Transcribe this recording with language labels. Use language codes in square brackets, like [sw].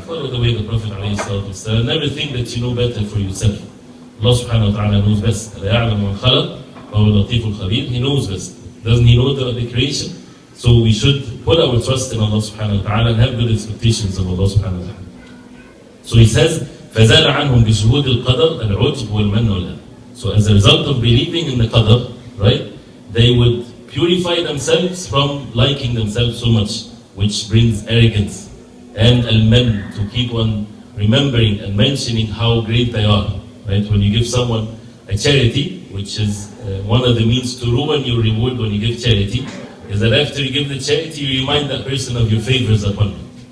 [en] Follow the way of the Prophet ﷺ. Never think that you know better for yourself. Allah subhanahu wa ta'ala knows best. He knows best. Doesn't He know the creation? So we should put our trust in Allah subhanahu wa ta'ala and have good expectations of Allah subhanahu wa ta'ala. So He says, [ar] فَزَالَ عَنْهُمْ بِشُهُودِ الْقَدَرِ الْعُجْبُ وَالْمَنُّ وَالْأَذَى. [en] So as a result of believing in the qadar, right, they would purify themselves from liking themselves so much, which brings arrogance and al-man, to keep on remembering and mentioning how great they are. Right? When you give someone a charity, which is one of the means to ruin your reward when you give charity, is that after you give the charity, you remind that person of your favors upon him.